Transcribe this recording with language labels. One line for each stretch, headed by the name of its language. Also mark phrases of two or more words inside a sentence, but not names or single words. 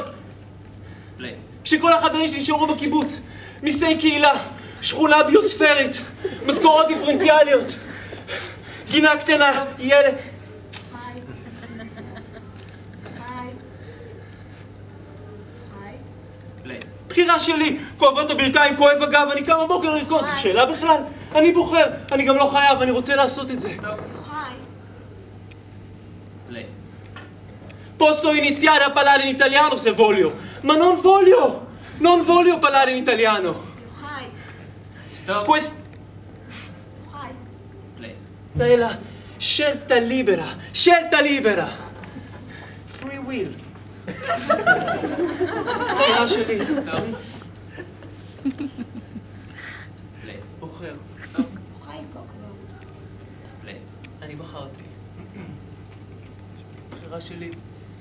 Hebrew: כשכל החברים שלי נשארו בקיבוץ, מיסי קהילה, שכונה ביוספרית, משכורות דיפרנציאליות, גינה קטנה, ילד. בחירה שלי, כואבות הברכיים, כואב הגב, אני קם בבוקר לרקוד, זו שאלה בכלל? אני בוחר, אני גם לא חייב, אני רוצה לעשות את זה.
Italian: Posso iniziare a parlare in italiano se voglio, ma non voglio parlare in italiano. Stop. Questa è la scelta libera.
English: Free will.
Hebrew: בחירה שלי. בוחר. אני בחרתי. בחירה שלי.